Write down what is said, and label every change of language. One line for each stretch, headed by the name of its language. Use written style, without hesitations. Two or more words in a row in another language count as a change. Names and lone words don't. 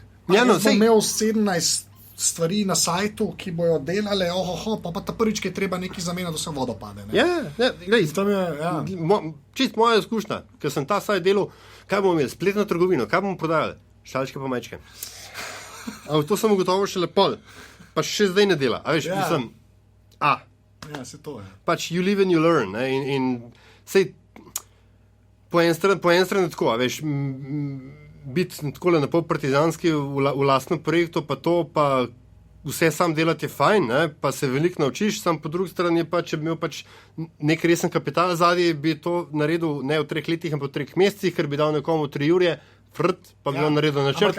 Slovenian: Jaz bom imel 17 stvari na sajtu, ki bojo delale, pa ta prvič, ki je treba nekaj zamenjati, da se vodo pade. Čist moja izkušnja, ker sem ta sajt delal, kaj bomo imeli, spletno trgovino, kaj bomo prodajali? Šalčke pa mečke. To sem ugotovil še lepo, pa še zdaj ne dela. A veš, mislim, Ja, se to je.
English: Pač you live and you learn,
Slovenian: ne, in sej, po en strani tako, a veš, biti takole napol partizanski v lastnem projektu, pa to, pa vse sam delati je fajn, ne? Pa se veliko naučiš, sam po drugi strani pa, če bi imel pač nek resen kapital zadnji, bi to naredil ne v 3 letih, ampak v 3 mesecih, ker bi dal nekomu 3 urje, pa bi on naredil načrt.